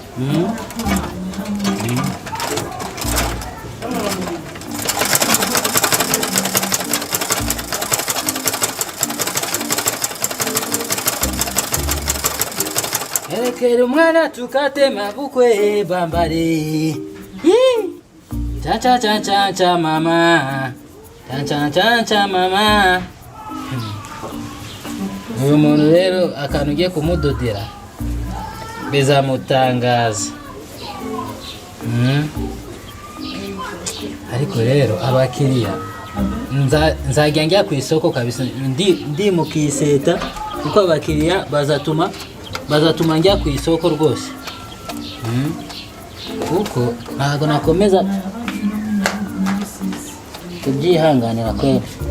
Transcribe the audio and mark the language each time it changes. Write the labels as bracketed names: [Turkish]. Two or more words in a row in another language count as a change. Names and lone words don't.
[Kinyarwanda] erekera umwana tukatema bukwe bambare cha mama cha mama. Uyu muntu rero akantu ugiye kumudodera bizamutangaza ariko rero abakiriya nzajya njya ku isoko kabisa ndi mu kiseta kuko abakiriya bazatuma njya ku isoko rwose kuko ntabwo nakomeza kubyihanganira kweli.